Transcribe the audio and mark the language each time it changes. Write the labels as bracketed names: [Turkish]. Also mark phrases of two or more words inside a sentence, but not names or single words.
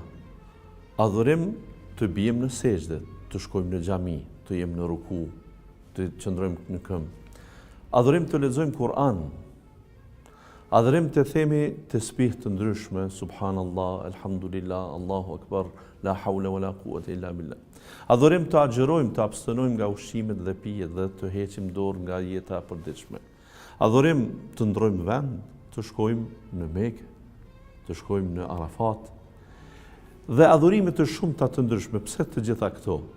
[Albanian] Adhurim të bijmë në sejdë, të shkojmë në xhami, të jemi në ruku, të qëndrojmë në këmbë. Adhurim të lexojmë Kur'an. Adhurim të themi tesbih të ndryshme, [Arabic] سبحان الله، الحمد لله، الله أكبر، لا حول ولا قوة إلا بالله. [Albanian] Adhurim të agjërojmë, të abstenojmë nga ushqimet dhe pijet dhe të heqim dorë nga jeta e përditshme. Adhurim të ndrojmë vend, të shkojmë në Mekë, të shkojmë në Arafat, dhe adhurime të shumta të ndryshme. Pse të gjitha këto?